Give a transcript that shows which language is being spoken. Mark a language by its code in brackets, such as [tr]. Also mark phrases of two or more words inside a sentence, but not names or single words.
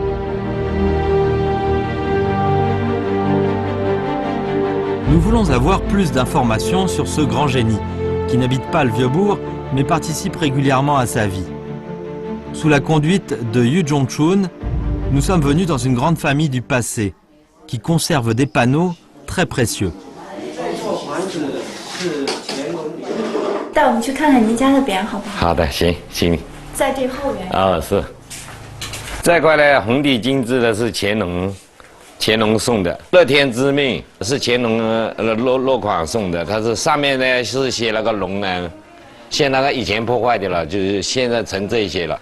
[fr] Nous voulons avoir plus d'informations sur ce grand génie, qui n'habite pas le Vieux-Bourg, mais participe régulièrement à sa vie. Sous la conduite de Yu Zhongchun, nous sommes venus dans une grande famille du passé, qui conserve des panneaux très précieux. [zh] 带我们去看看您家的匾好不好？好的，行行。在这后园。是。这块呢，红底金字的是乾隆送的，乐天之命是乾隆落款送的，它是上面呢是写了个龙呢，现在那个以前破坏掉了，就是现在成这些了。